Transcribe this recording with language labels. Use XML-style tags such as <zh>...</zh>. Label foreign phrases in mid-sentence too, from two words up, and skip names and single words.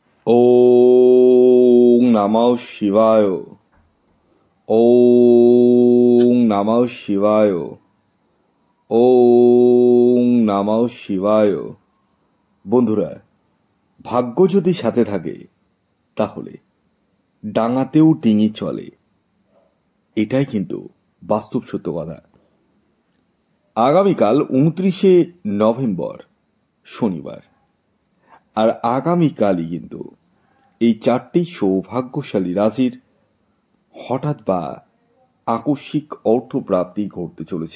<sa>ओं नमः शिवाय। ओं नमः शिवाय। ओं नमः शिवाय।</sa> <bn>বন্ধুরা, ভাগ্য যদি সাথে থাকে তাহলে ডাঙাতেও ডিঙি চলে, এটাই কিন্তু বাস্তব সত্য কথা। আগামীকাল 29শে নভেম্বর শনিবার, আর আগামীকালই কিন্তু এই চারটি সৌভাগ্যশালী রাশির হঠাৎ বা আকস্মিক অর্থপ্রাপ্তি ঘটতে চলেছে।</bn>